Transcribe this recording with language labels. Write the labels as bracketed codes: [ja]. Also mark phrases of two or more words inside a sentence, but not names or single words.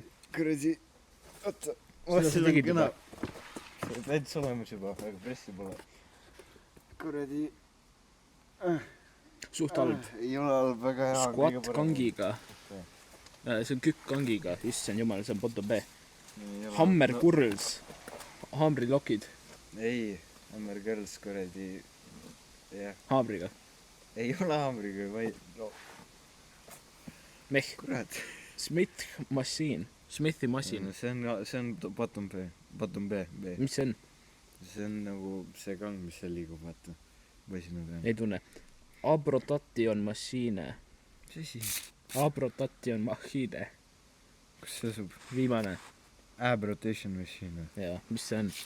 [et] Kuradi, oota. Seda sa tegid juba. See täitsa olemas juba, aga pressi pole. Kuradi. Suht halb. Ei ole halb, väga hea. Squat kangiga. See on kükk kangiga. Issand jumal, see on [en] bottom B. Hammer curls. [et] Haamrilokid. Ei, [en] Hammer Girls [et] kuradi. Jah. Haamriga. Ei ole haamriga, vaid no. Meh. Kurat. [en] Smith machine. [et] Smithi masin. [en] See on bottom B. Bottom B. [et] Mis see on? See on nagu see kang, mis seal liigub, vaata. Võisinu teha. Ei tunne. [en] Abrotation machine. [et] Mis asi? [en] Abrotation machine. [et] Kus see asub? Viimane. [en] Ab rotation machine. [et] Jaa, mis see on?